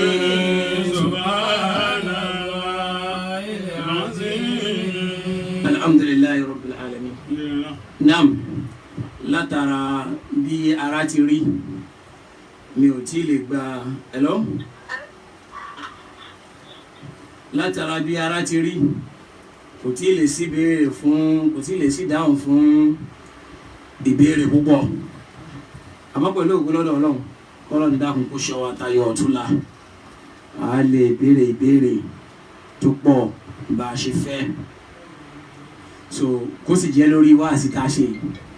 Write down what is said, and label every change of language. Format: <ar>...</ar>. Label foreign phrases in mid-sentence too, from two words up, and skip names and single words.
<ar>سبحان الله العظيم. الحمد لله رب العالمين.</ar> <yo>نعم látara bí ara ti rí mi ò tí lè gba hello látara bí ara ti rí kò tí ì lè sí ìbéèrè fún kò tí ì lè sí ìdáhùn fún ìbéèrè púpọ̀ àmọ́ pẹ̀lú ògùn lọ́dọ̀ Ọlọ́run kọ́lọ́n dákun kó ṣọ́ wa tayọ ọ̀túnla a lè béèrè ìbéèrè tó pọ̀ bá a ṣe fẹ́ so kó sì jẹ́ lórí wáàsí tá a ṣe yìí.</yo>